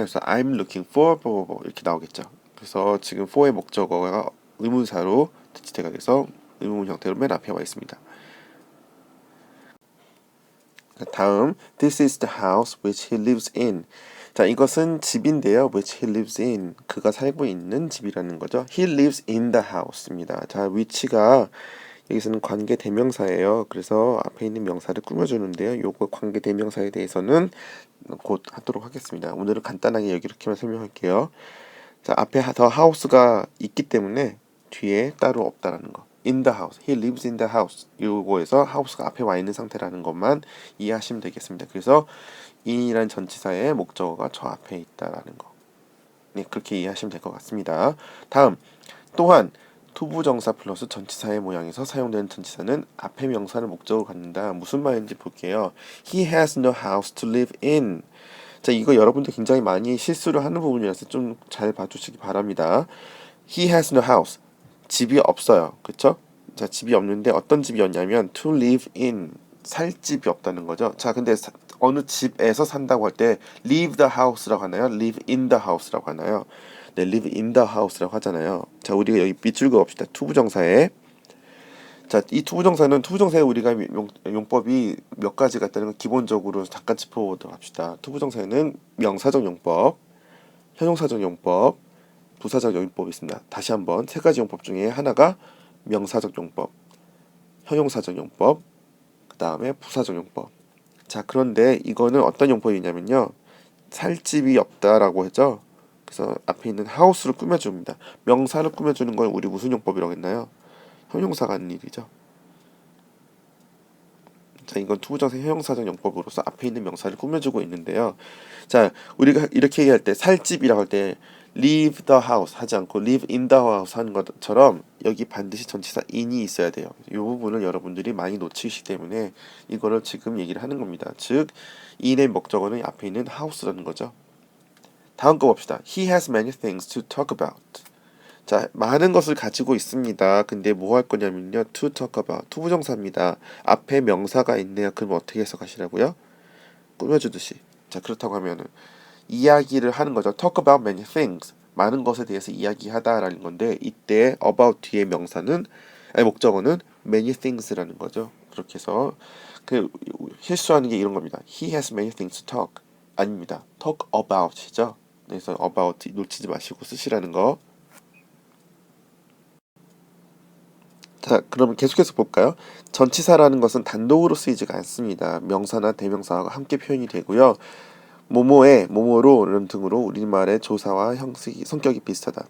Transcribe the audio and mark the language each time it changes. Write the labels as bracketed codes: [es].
[ko] 그래서 [en] I'm looking for [ko] 이렇게 나오겠죠. 그래서 지금 for의 목적어가 의문사로 대치태가 돼서 의문 형태로 맨 앞에 와 있습니다. 다음, [en] this is the house which he lives in. [ko] 자, 이것은 집인데요. [en] which he lives in. [ko] 그가 살고 있는 집이라는 거죠. [en] he lives in the house입니다. [ko] 자, which가 여기서는 관계 대명사예요. 그래서 앞에 있는 명사를 꾸며주는데요. 요거 관계 대명사에 대해서는 곧 하도록 하겠습니다. 오늘은 간단하게 이렇게만 설명할게요. 자, 앞에 [en] the house [ko] 가 있기 때문에 뒤에 따로 없다라는 거. [en] in the house, he lives in the house. [ko] 요거에서 house가 앞에 와 있는 상태라는 것만 이해하시면 되겠습니다. 그래서 in이라는 전치사의 목적어가 저 앞에 있다라는 거. 네, 그렇게 이해하시면 될 것 같습니다. 다음, 또한 투부정사 플러스 전치사의 모양에서 사용되는 전치사는 앞에 명사를 목적으로 갖는다. 무슨 말인지 볼게요. [en] He has no house to live in. [ko] 자, 이거 여러분들 굉장히 많이 실수를 하는 부분이라서 좀 잘 봐주시기 바랍니다. [en] He has no house. [ko] 집이 없어요. 그쵸? 자, 집이 없는데 어떤 집이 없냐면 [en] to live in. [ko] 살 집이 없다는 거죠. 자, 근데 어느 집에서 산다고 할 때 [en] leave the house [ko] 라고 하나요? [en] live in the house라고 [ko] 하나요? 네, [en] live in the house라고 [ko] 하잖아요. 자, 우리가 여기 밑줄 그읍시다. 투부정사에. 자, 이 투부정사에 우리가 용법이 몇 가지가 있다는 건 기본적으로 잠깐 짚어보도록 합시다. 투부정사에는 명사적 용법, 형용사적 용법, 부사적 용법이 있습니다. 다시 한번 세 가지 용법 중에 하나가 명사적 용법, 형용사적 용법, 그 다음에 부사적 용법. 자, 그런데 이거는 어떤 용법이냐면요. 살 집이 없다라고 했죠. 그래서 앞에 있는 house를 꾸며줍니다. 명사를 꾸며주는 걸 우리 무슨 용법이라고 했나요? 형용사가 하는 일이죠. 자, 이건 투부정사 형용사적 용법으로서 앞에 있는 명사를 꾸며주고 있는데요. 자, 우리가 이렇게 얘기할 때 살집이라고 할 때 [en] leave the house [ko] 하지 않고 [en] live in the house [ko] 하는 것처럼 여기 반드시 전치사 in이 있어야 돼요. 이 부분을 여러분들이 많이 놓치시기 때문에 이거를 지금 얘기를 하는 겁니다. 즉 in의 목적어는 앞에 있는 house라는 거죠. 다음 거 봅시다. [en] He has many things to talk about. [ko] 자, 많은 것을 가지고 있습니다. 근데 뭐 할 거냐면요. [en] to talk about. [ko] 투부정사입니다. 앞에 명사가 있네요. 그럼 어떻게 해석하시라고요? 꾸며주듯이. 자, 그렇다고 하면은 이야기를 하는 거죠. [en] talk about many things. [ko] 많은 것에 대해서 이야기하다라는 건데 이때 about 뒤에 명사는 목적어는 [en] many things [ko] 라는 거죠. 그렇게 해서 그 실수하는 게 이런 겁니다. [en] He has many things to talk. [ko] 아닙니다. [en] talk about이죠. [ko] 그래서 about 놓치지 마시고 쓰시라는 거. 자, 그럼 계속해서 볼까요? 전치사라는 것은 단독으로 쓰이지가 않습니다. 명사나 대명사와 함께 표현이 되고요. 뭐뭐에, 뭐뭐로 이런 등으로 우리말의 조사와 형식이 성격이 비슷하다.